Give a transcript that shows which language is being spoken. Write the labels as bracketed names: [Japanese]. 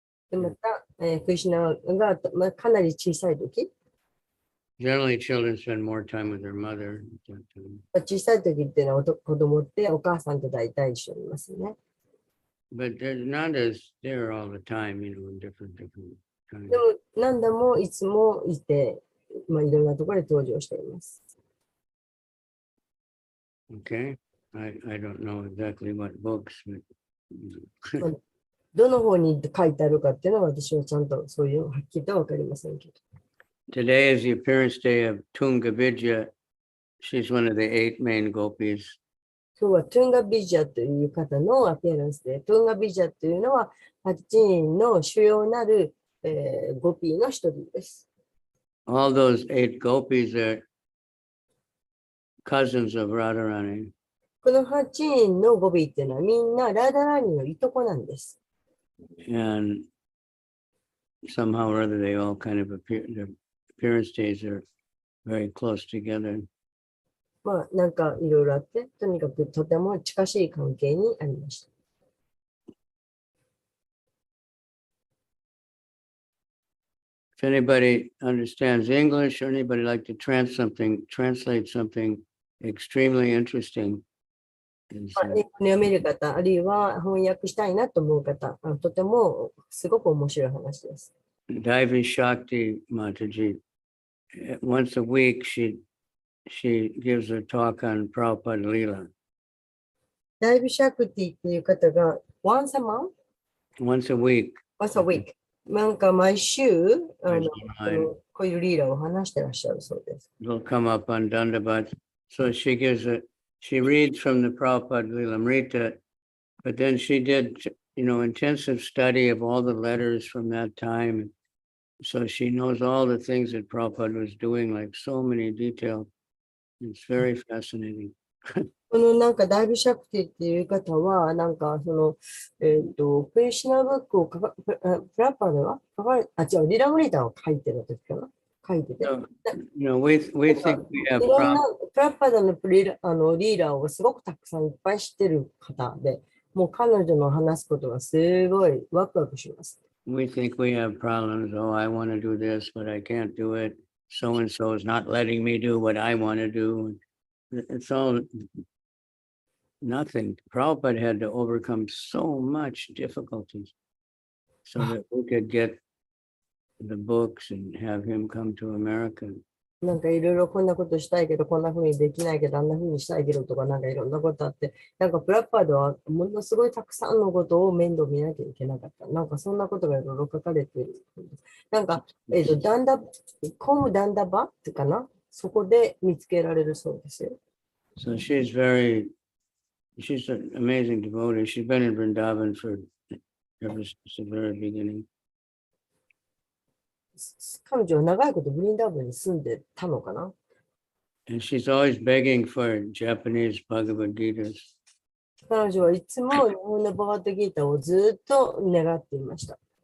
[Japanese] で、また、クリシュナが、かなり小さい時、 [English] Generally, children spend more time with their mother. [Japanese] 小さい時っていうのは子供ってお母さんと大体一緒にいますね。 [English] But Nanda's there all the time, in different times. [Japanese] でも、なんだもいつもいて、いろんなところで登場しています。 [English] Okay, I don't know exactly what books, but [Japanese] どの方に書いてあるかっていうのは私はちゃんとそういうのはっきりとは分かりませんけど。 [English] today is the appearance day of Tunga Vidya. She's one of the 8 main gopis. [Japanese] 今日はトゥンガビジャという方のアピアランスで、トゥンガビジャというのは8人の主要なる、ゴピーの一人です。 [English] All those 8 gopis are cousins of Radharani. [Japanese] この8人のゴビーっていうのはみんなラーダラーニのいとこなんです。 [English] And somehow or other they all kind of appear, their appearance days are very close together. [Japanese] なんかいろいろあって、とにかくとても近しい関係にありました。 [English] if anybody understands English or anybody like to translate something extremely interesting. Is, [Japanese] 英語に読める方、あるいは翻訳したいなと思う方、とてもすごく面白い話です。 [English] Daivi Shakti Mataji, once a week she gives a talk on Prabhupada Leela. [Japanese] ダイビシャクティっていう方が、 [English] once a month? Once a week. Once a week. [Japanese] なんか毎週、 [English] Online. [Japanese] こういうリーダーを話してらっしゃるそうです。 [English] It'll come up on Dandabat. So she reads from the Prabhupada Lilamrita, but then she did, intensive study of all the letters from that time. So she knows all the things that Prabhupada was doing, like so many details. It's very fascinating. [Japanese] このなんかダイビシャクティっていう方は、なんかその、クリシュナブックをプラッパーでは違う、リラムリーターを書いてる時かな書いてて。 [English] So, we think we have [Japanese] いろんな [English] problems. [Japanese] プラッパーのリーダーをすごくたくさんいっぱい知ってる方で、もう彼女の話すことがすごいワクワクします。 [English] We think we have problems. Oh, I want to do this, but I can't do it. So and so is not letting me do what I want to do. It's all nothing. Prabhupada had to overcome so much difficulties so that we could get the books and have him come to America. [Japanese] なんかいろいろこんなことしたいけど、こんな風にできないけど、あんな風にしたいけどとか、なんかいろんなことあって、なんかプラッパーではものすごいたくさんのことを面倒見なきゃいけなかった。なんかそんなことがいろいろ書かれている。なんか、コムダンダバってかなそこで見つけられるそうですよ。 [English] So she's an amazing devotee. She's been in Vrindavan ever since the very beginning. [Japanese] 彼女は長いことブリンダーブンに住んでたのかな [English] And she's always begging for Japanese Bhagavad Gitas. [Japanese] 彼女はいつも日本のバガットギーターをずっと願っていました。